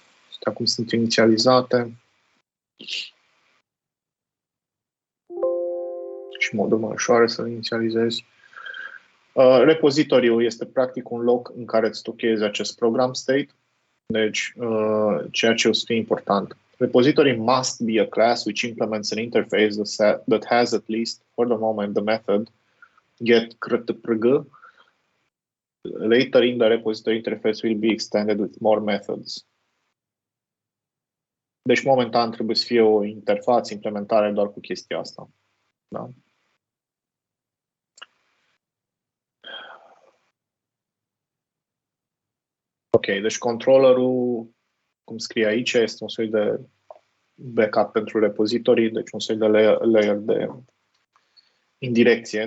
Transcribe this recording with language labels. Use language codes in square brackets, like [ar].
[ro] Astea cum sunt inițializate. Și modul mai ușoare să le inițializezi. Repozitoriul este practic un loc în care îți stochezi acest program state. Deci, ceea ce o să fie important. [en] Repository must be a class which implements an interface that has at least, for the moment, the method get_prg. Later in the repository interface will be extended with more methods. [ro] Deci, momentan trebuie să fie o interfață, implementare doar cu chestia asta. Da? Ok, deci controllerul, cum scrie aici, este un soi de backup pentru repozitorii, deci un soi de layer de indirecție.